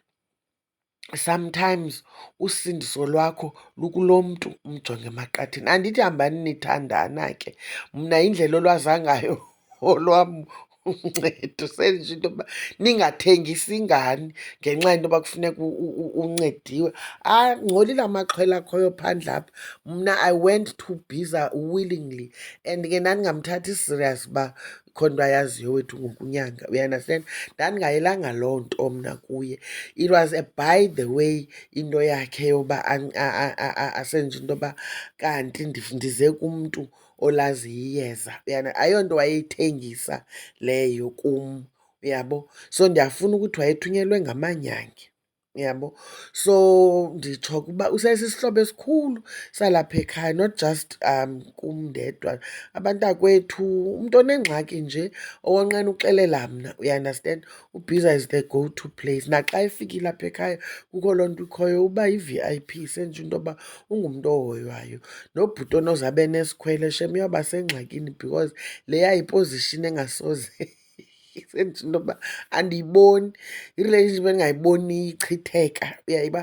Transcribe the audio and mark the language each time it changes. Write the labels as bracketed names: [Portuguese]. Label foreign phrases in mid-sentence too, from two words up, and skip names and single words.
[Xhosa] Sometimes usindiso lwakho lukulo mntu, umjonge emaqatheni. Andithi hambani nithandana ke, mna yindlela olwaza ngayo olwam uncedo senditsho into yoba ningathengisi ngani ngenxa yento yoba kufuneka uncediwe. Ngcolile amaxhwele akhoyo phandle apha. Mna [English] I went to Bhiza willingly, [Xhosa] and ke ndandingamthathi serious uba khona into ayaziyo wethu ngokunyanga, uyaunderstand. Ndandingayelanga loo nto mna kuye. [English] It was a by the way [Xhosa] into yakhe yoba asenje into yoba kanti ndize kumntu olaziyo iyeza, ayonto wayeyithengisa leyo kum, uyabo. So ndiyafuna ukuthi wayethunyelwe ngamanyangi, uyabo. So nditsho ukuba usesisihlobo esikhulu salapha ekhaya, [English] not just [Xhosa] kum ndedwa, abantakwethu, umntu onengxaki nje owonqena uxelela mna, uyaunderstand. [English] UBhiza is the go-to place. [Xhosa] Naxa efikile apha ekhaya kukho loo nto ikhoyo, uba yi-VIP, sentsho into yoba ungumntu ohoywayo. Nobhuti onozabe nesikhwele shem uyawuba sengxakini because leya yiposition engasoze sentsho into yoba andiyiboni, i-relationship endingayiboniyo ichitheka, uyayiba.